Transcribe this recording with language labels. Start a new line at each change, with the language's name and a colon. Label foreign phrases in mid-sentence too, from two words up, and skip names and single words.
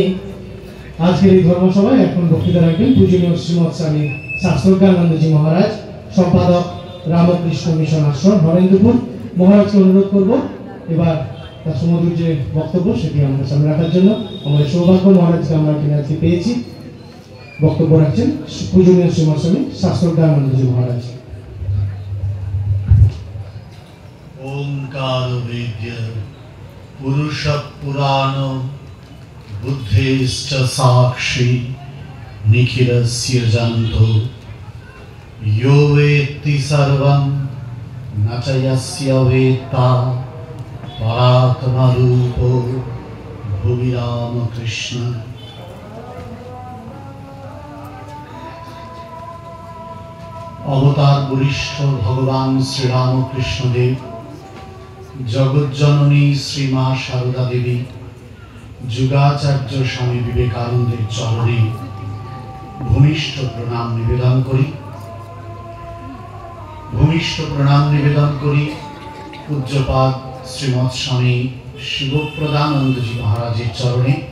Bangla: আজকের এই ধর্মসভায় এখন বক্তৃতা রাখবেন পূজনীয় শ্রীমদ স্বামী শাস্ত্রজ্ঞানন্দজি মহারাজ, সম্পাদক রামকৃষ্ণ মিশন আশ্রম নরেন্দ্রপুর। মহারাজকে অনুরোধ করব এবার তার সুমধুর যে বক্তব্য সেটি আমাদের সামনে রাখার জন্য। আমাদের সৌভাগ্য মহারাজকে আমরা এখানে আজকে পেয়েছি। বক্তব্য রাখছেন পূজনীয় শ্রীমদ স্বামী শাস্ত্রজ্ঞানন্দজি মহারাজ।
Sanskrit: ओंकार वेद्य पुरुष पुराण बुद्धिश्च साक्षी निखिलस्य जन्तो यो वेत्ति सर्वं न च यस्य वेत्ता परात्मरूपो भुवि रामकृष्ण।
Bangla: অবতার বরিষ্ঠ ভগবান শ্রী রামকৃষ্ণ দেব, জগজ্জননী শ্রী মা সারদা দেবী, যুগাচার্য স্বামী বিবেকানন্দের চরণে ভূমিষ্ঠ প্রণাম নিবেদন করি পূজ্যপাদ শ্রীমৎ স্বামী শিবপ্রদানন্দজি মহারাজের চরণে।